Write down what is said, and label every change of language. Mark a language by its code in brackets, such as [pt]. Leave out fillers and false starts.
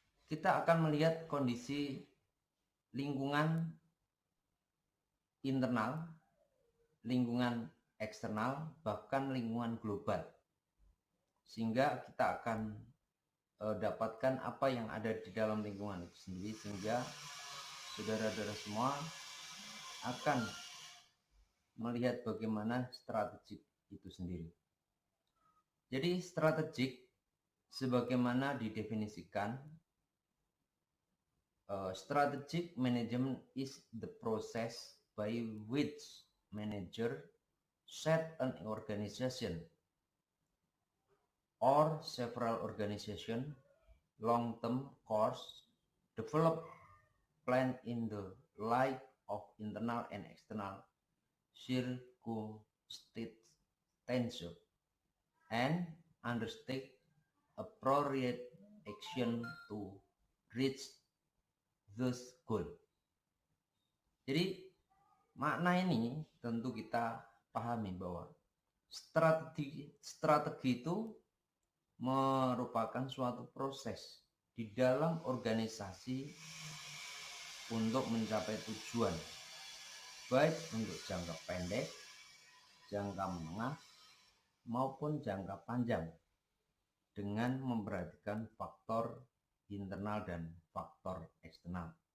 [id] kita akan melihat kondisi lingkungan internal, lingkungan eksternal, bahkan lingkungan global, sehingga kita akan dapatkan apa yang ada di dalam lingkungan itu sendiri, sehingga saudara-saudara semua akan melihat bagaimana strategik itu sendiri. Jadi strategik sebagaimana didefinisikan, [en] strategic management is the process by which manager set an organization or several organization long-term course, develop plan in the light of internal and external circumstances, and undertake appropriate action to reach this goal. [id] Jadi makna ini tentu kita pahami bahwa strategi itu merupakan suatu proses di dalam organisasi untuk mencapai tujuan, baik untuk jangka pendek, jangka menengah, maupun jangka panjang, dengan memperhatikan faktor internal dan faktor eksternal.